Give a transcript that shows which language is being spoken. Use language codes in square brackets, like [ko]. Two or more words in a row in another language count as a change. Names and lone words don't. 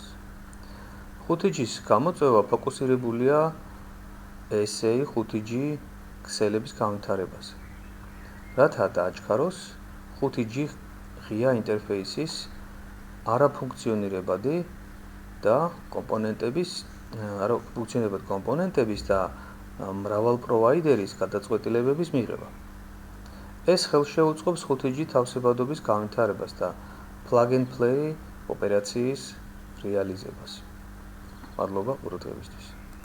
[ka] 5G-ს გამოწვევა ფოკუსირებულია SA 5G ქსელების განვითარებაზე, რათა დააჩქაროს 5G ღია ინტერფეისის არაფუნქციონირებადი კომპონენტების და მრავალპროვაიდერის გადაწყვეტილებების მიღება. ეს ხელს შეუწყობს 5G თავსებადობის განვითარებას და [en] plug and play [ka] ოპერაციის რეალიზებას. მადლობა ყურადღებისთვის.